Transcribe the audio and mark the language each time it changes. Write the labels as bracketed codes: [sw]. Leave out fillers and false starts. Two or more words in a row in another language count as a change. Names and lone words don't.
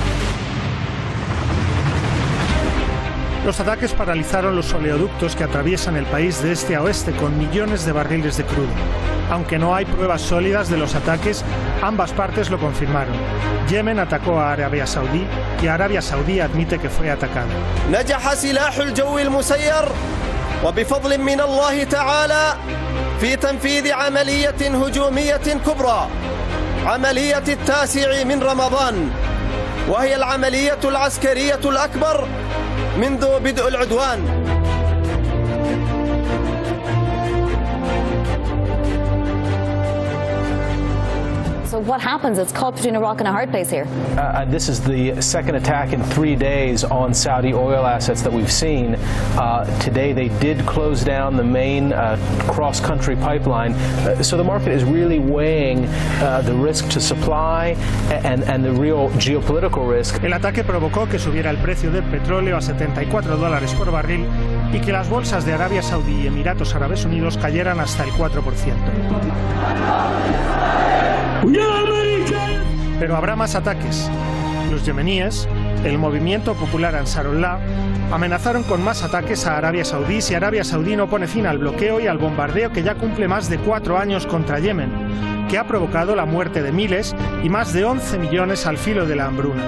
[es] Los ataques paralizaron los oleoductos que atraviesan el país de este a oeste con millones de barriles de crudo. Aunque no hay pruebas sólidas de los ataques, ambas partes lo confirmaron. Yemen atacó a Arabia Saudí y Arabia Saudí admite que fue atacada. [ar] وبفضل من الله تعالى في تنفيذ عملية هجومية كبرى عملية 9 من رمضان وهي العملية العسكرية الأكبر منذ بدء العدوان. [en] So what happens? It's caught between a rock and a hard place here. This is the second attack in 3 days on Saudi oil assets that we've seen. Today they did close down the main cross-country pipeline. So the market is really weighing the risk to supply and the real geopolitical risk. [es] El ataque provocó que subiera el precio del petróleo a $74 por barril y que las bolsas de Arabia Saudí y Emiratos Árabes Unidos cayeran hasta el 4%. Pero habrá más ataques. Los yemeníes, el movimiento popular Ansarullah, amenazaron con más ataques a Arabia Saudí si Arabia Saudí no pone fin al bloqueo y al bombardeo que ya cumple más de 4 años contra Yemen, que ha provocado la muerte de miles y más de 11 millones al filo de la hambruna.